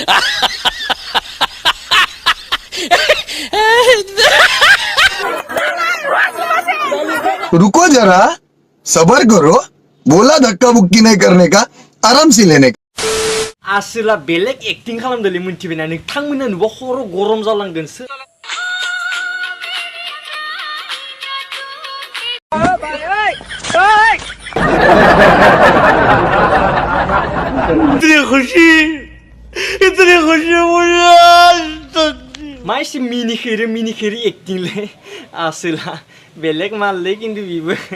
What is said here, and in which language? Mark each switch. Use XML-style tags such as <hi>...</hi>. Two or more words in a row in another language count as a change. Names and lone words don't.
<hi>रुको जरा सबर करो बोला धक्का बुक्की नहीं करने का आराम से लेने का</hi> <brx>आसोला बेलेग एक्टिं खालामदोंलै मोनथिबायना नोंथांमोना नुबा खर' गरम जालांगोनसो</brx> <hi>इतनी खुशी</hi> <brx>मा एसे मिनिखेरि एक्टिंलै आसोला बेलेग माललै खिन्थु बिबो</brx>